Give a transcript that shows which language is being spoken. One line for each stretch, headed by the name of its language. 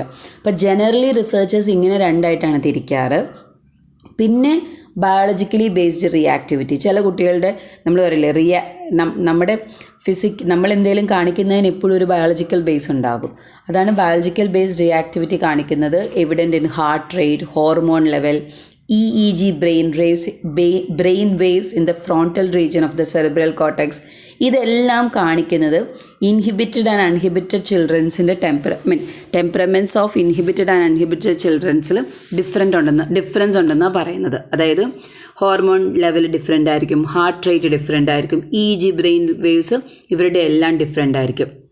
Malayalam: അപ്പോൾ generally researchers ഇങ്ങനെ രണ്ടായിട്ടാണ് തിരിക്കാറ്. പിന്നെ ബയോളജിക്കലി ബേസ്ഡ് റിയാക്ടിവിറ്റി. ചില കുട്ടികളുടെ നമ്മൾ പറയില്ലേ നമ്മുടെ നമ്മൾ എന്തെങ്കിലും കാണിക്കുന്നതിന് എപ്പോഴും ഒരു ബയോളജിക്കൽ ബേസ് ഉണ്ടാകും. അതാണ് ബയോളജിക്കൽ ബേസ്ഡ് റിയാക്ടിവിറ്റി കാണിക്കുന്നത്.
English: Evident in heart rate, hormone level, EEG brain waves in the frontal region of the cerebral cortex.
Malayalam: ഇതെല്ലാം കാണിക്കുന്നത് inhibited and അൺഹിബിറ്റഡ് ചിൽഡ്രൻസിൻ്റെ ടെമ്പറമെൻറ്റ്സ് of inhibited and അൺഹിബിറ്റഡ് ചിൽഡ്രൻസിൽ difference ഉണ്ടെന്നാണ് പറയുന്നത്. അതായത് ഹോർമോൺ ലെവൽ ഡിഫറെൻ്റ് ആയിരിക്കും, heart rate different ആയിരിക്കും, EEG brain waves ഇവരുടെ എല്ലാം different ആയിരിക്കും.